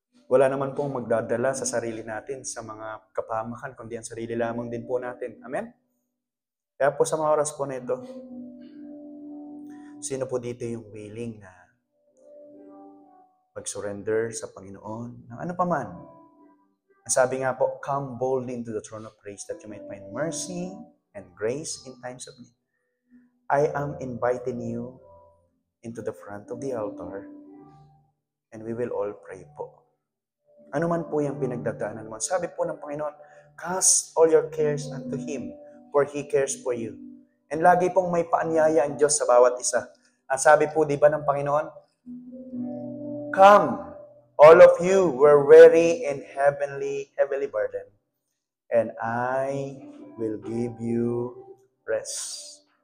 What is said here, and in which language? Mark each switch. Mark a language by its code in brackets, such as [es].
[tl] Wala naman pong magdadala sa sarili natin sa mga kapahamakan, kundi ang sarili lamang din po natin. Amen? Kaya po sa mga oras po na ito, sino po dito yung willing na pag-surrender sa Panginoon, ng ano pa man. Ang sabi nga po, [en] come boldly into the throne of grace that you might find mercy and grace in times of need. I am inviting you into the front of the altar and we will all pray po. [tl] Ano man po yung pinagdadaanan mo. Sabi po ng Panginoon, [en] cast all your cares unto Him, for He cares for you. [tl] And lagi pong may paanyaya ang Diyos sa bawat isa. Ang sabi po, di ba ng Panginoon, [en] come, all of you were weary and heavily burdened, and I will give you rest.